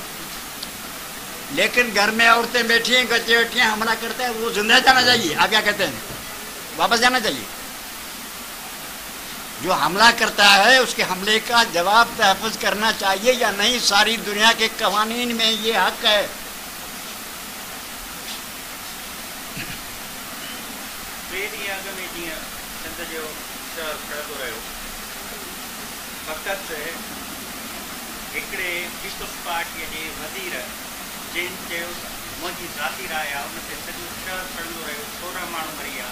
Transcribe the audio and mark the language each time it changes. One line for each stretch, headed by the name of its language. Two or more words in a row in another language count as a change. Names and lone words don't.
Urdu: لیکن گھر میں عورتیں بیٹھی ہیں, بچے بیٹھے ہیں, حملہ کرتے ہیں, وہ زندہ جانا چاہیے. آپ کیا کہتے ہیں؟ واپس جانا چاہیے. جو حملہ کرتا ہے اس کے حملے کا جواب تحفظ کرنا چاہیے یا نہیں. ساری دنیا کے قوانین میں یہ حق ہے.
Sindhi: فقط हिकिड़े पीपल्स पार्टीअ जे वज़ीर जिन चयो मुंहिंजी ज़ाती राय आहे उन ते सॼो शहर सड़ंदो रहियो, 16 माण्हू मरी विया.